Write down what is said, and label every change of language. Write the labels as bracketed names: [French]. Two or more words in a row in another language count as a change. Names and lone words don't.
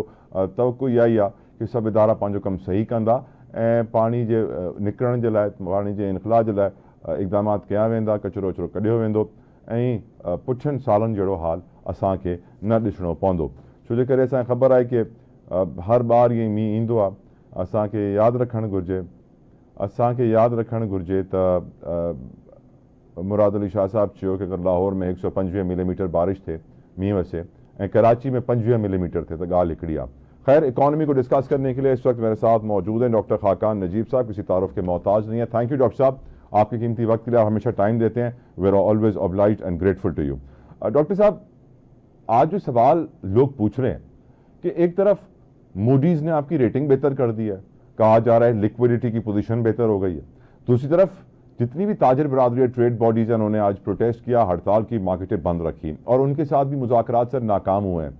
[Sindhi] तवक़ो इहा ई आहे कि सभु इदारा पंहिंजो कमु सही कंदा ऐं पाणी जे निकिरण जे लाइ, पाणी जे इनखला जे लाइ इक़दामात कया वेंदा, कचिरो वचिरो कढियो वेंदो ऐं पुठनि सालनि जहिड़ो हाल असांखे न ॾिसणो पवंदो। छो जे करे असांखे ख़बर आहे कि हर बार ईअं मींहुं ईंदो आहे। असांखे यादि रखणु घुरिजे त मुराद अली शाह साहब चयो कि अगरि लाहौर में 125 मिलीमीटर बारिश थिए, मींहुं वसे ऐं कराची में 25 मिलीमीटर थे तो गाल हिकिड़ी आहे। [Hindi] खैर, इकॉनमी को डिस्कस करने के लिए इस वक्त मेरे साथ मौजूद हैं डॉक्टर खाकान नजीब साहब, किसी तारुफ के मोहताज नहीं है। [English] Thank you [Hindi] डॉक्टर साहब, आपके कीमती वक्त के लिए आप हमेशा टाइम देते हैं। [English] We are always obliged and grateful to you. [Hindi] डॉक्टर साहब, आज जो सवाल लोग पूछ रहे हैं कि एक तरफ मूडीज़ ने आपकी रेटिंग बेहतर कर दी है, कहा जा रहा है लिक्विडिटी की पोजीशन बेहतर हो गई है, दूसरी तरफ जितनी भी ताजर बरादरी ट्रेड बॉडीज़ हैं उन्होंने आज प्रोटेस्ट किया, हड़ताल की, मार्केटें बंद रखी और उनके साथ भी मुज़ाकरात सर नाकाम हुए हैं।